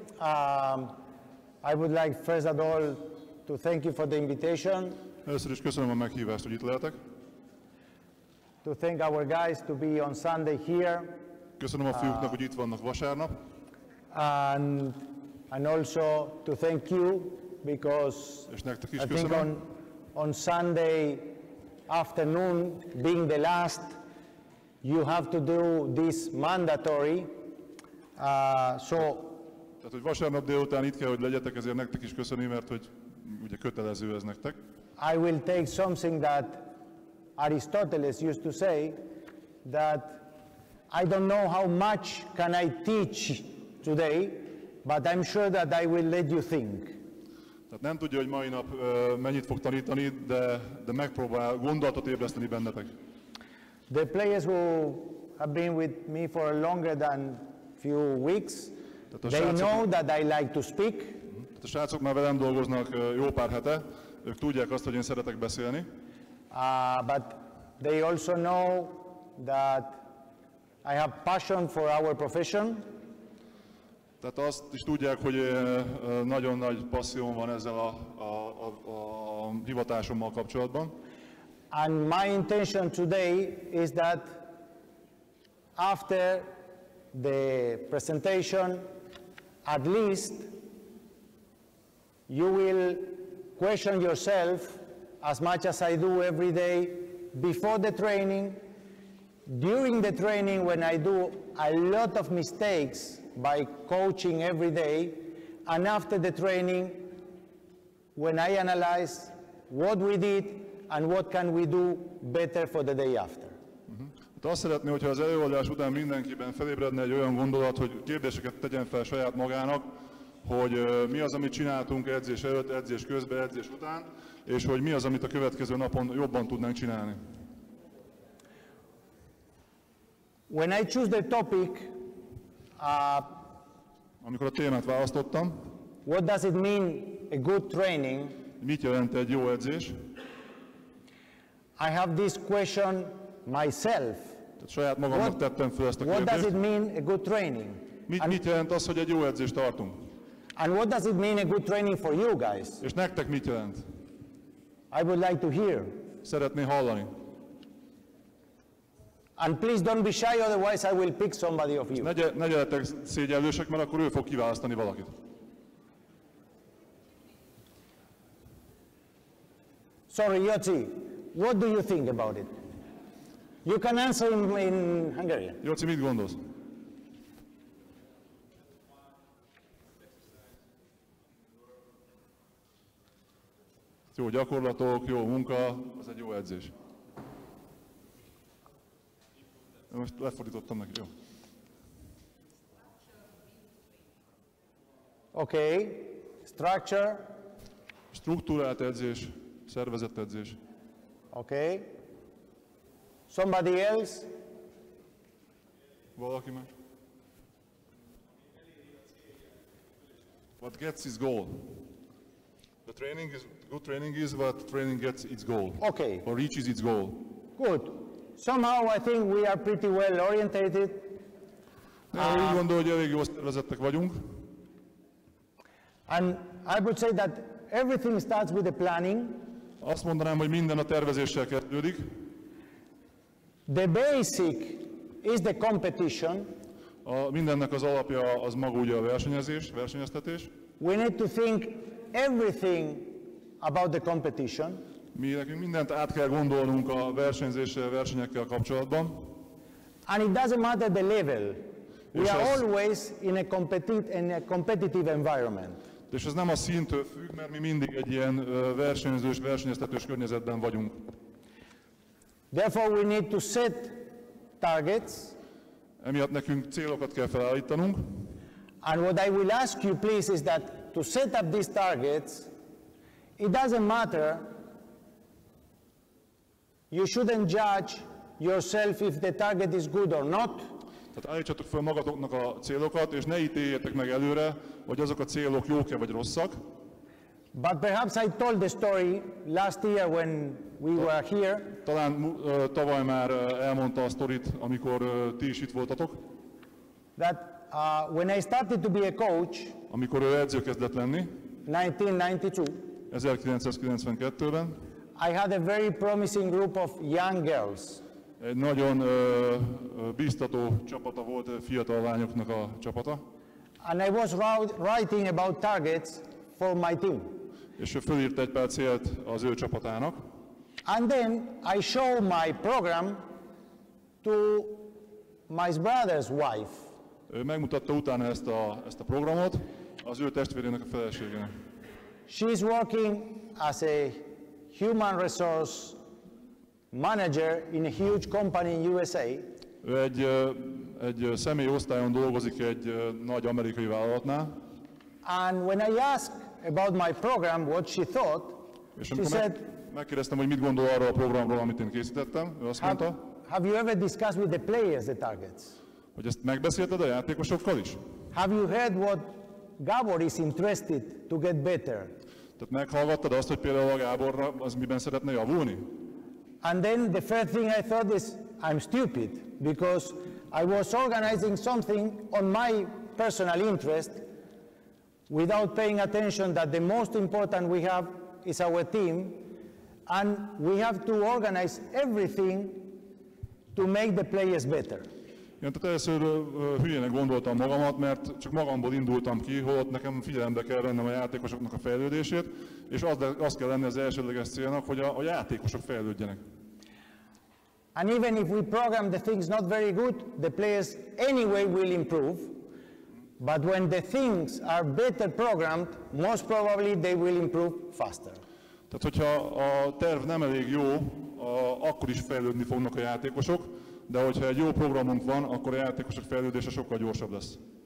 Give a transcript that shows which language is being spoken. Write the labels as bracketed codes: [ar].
[en] I would like first of all to thank you for the invitation. [hu] Először is köszönöm a meghívást, hogy itt lehetek. [en] To thank our guys to be on Sunday here. [hu] Köszönöm a fiúknak, hogy itt vannak vasárnap. [en] And also to thank you because [hu] És nektek is [en] I think [hu] köszönöm. [en] on Sunday afternoon, being the last, you have to do this mandatory. [hu] Tehát, hogy vasárnap délután itt kell, hogy legyetek, ezért nektek is köszönöm, mert hogy ugye kötelező ez nektek. [en] I will take something that Aristoteles used to say, that I don't know how much can I teach today, but I'm sure that I will let you think. [hu] Tehát nem tudja, hogy mai nap mennyit fog tanítani, de megpróbál gondolatot ébreszteni bennetek. [en] The players who have been with me for longer than few weeks, they know that I like to speak. [hu] Tehát a srácok már velem dolgoznak jó pár hete, ők tudják azt, hogy én szeretek beszélni. [en] But they also know that I have passion for our profession. [hu] Tehát azt is tudják, hogy nagyon nagy passzióm van ezzel a hivatásommal kapcsolatban. [en] And my intention today is that after the presentation, at least you will question yourself as much as I do every day before the training, during the training when I do a lot of mistakes by coaching every day, and after the training when I analyze what we did and what can we do better for the day after. [hu] Hát azt szeretné, hogyha az előadás után mindenkiben felébredne egy olyan gondolat, hogy kérdéseket tegyen fel saját magának, hogy mi az, amit csináltunk edzés előtt, edzés közben, edzés után, és hogy mi az, amit a következő napon jobban tudnánk csinálni. [en] When I choose the topic, [hu] amikor a témát választottam, [en] what does it mean a good training? [hu] Mit jelent egy jó edzés? [en] I have this question myself. [hu] Tehát saját magamnak tettem fel ezt a [en] What does [hu] kérdést. [en] it mean a good training? [hu] Mit jelent az, hogy egy jó edzést tartunk? [en] And what does it mean a good training for you guys? [hu] És nektek mit jelent? [en] I would like to hear. [hu] Szeretné hallani. [en] And please don't be shy, otherwise I will pick somebody of you. [hu] Ne legyetek szégyellősek, mert akkor ő fog kiválasztani valakit. [en] Sorry, Yotzi, what do you think about it? You can answer in Hungarian. [hu] Jóci, mit gondolsz? Jó gyakorlatok, jó munka, az egy jó edzés. Most lefordítottam neki, jó. [en] Okay, structure. [hu] Struktúrált edzés, szervezett edzés. [en] Okay. Somebody else? [hu] Valaki más? [en] What gets its goal? The training is, good training is what training gets its goal. Okay. Or reaches its goal. Good. Somehow I think we are pretty well orientated. [hu] Úgy gondolom, hogy elég jól szervezettek vagyunk. [en] And I would say that everything starts with the planning. [hu] Azt mondanám, hogy minden a tervezéssel kezdődik. [en] The basic is the competition. [hu] Mindennek az alapja az maga ugye a versenyeztetés. [en] We need to think everything about the competition. [hu] Mi nekünk mindent át kell gondolnunk a versenyzéssel, versenyekkel kapcsolatban. [en] And it doesn't matter the level. We are always in a competitive environment. [hu] És ez nem a színtől függ, mert mi mindig egy ilyen versenyzős, versenyeztetős környezetben vagyunk. [en] Therefore we need to set targets. [hu] Emiatt nekünk célokat kell felállítanunk. [en] And what I will ask you, please, is that to set up these targets, it doesn't matter. You shouldn't judge yourself if the target is good or not. [hu] Tehát állítsatok fel magatoknak a célokat, és ne ítéljetek meg előre, hogy azok a célok jók-e vagy rosszak. [en] But perhaps I told the story last year when we were here. [hu] Talán tavaly már elmondta a sztorit, amikor ti is itt voltatok. [en] That when I started to be a coach, [hu] amikor ő edző kezdett lenni, 1992-ben, [en] I had a very promising group of young girls. [hu] egy nagyon bíztató csapata volt, fiatal lányoknak a csapata. [en] And I was writing about targets for my team. [hu] És ő fölírt egy pár célt az ő csapatának. [en] And then I show my program to my brother's wife. [hu] Ő megmutatta utána ezt a programot az ő testvérének a feleségének. [en] She's working as a human resource manager in a huge company in USA. [hu] Ő egy személyosztályon dolgozik egy nagy amerikai vállalatnál. [en] And when I asked about my program, what she thought, [hu] És [en] she said, [hu] megkérdeztem, hogy mit gondol arról a programról, amit én készítettem, ő azt mondta, [en] have you ever discussed with the players the targets? [hu] hogy ezt megbeszélted a játékosokkal is? [en] Have you heard what Gabor is interested to get better? [hu] Tehát meghallgattad azt, hogy például a Gáborra az miben szeretne javulni? [en] And then the first thing I thought is, I'm stupid, because I was organizing something on my personal interest without paying attention that the most important we have is our team, and we have to organize everything to make the players better. [hu] Én tehát először hülyének gondoltam magamat, mert csak magamból indultam ki, holott nekem figyelembe kell vennem a játékosoknak a fejlődését, és az kell lenni az elsődleges célnak, hogy a játékosok fejlődjenek. [en] And even if we program the things not very good, the players anyway will improve. But when the things are better programmed, most probably they will improve faster. [hu] Tehát, hogyha a terv nem elég jó, akkor is fejlődni fognak a játékosok, de hogyha egy jó programunk van, akkor a játékosok fejlődése sokkal gyorsabb lesz.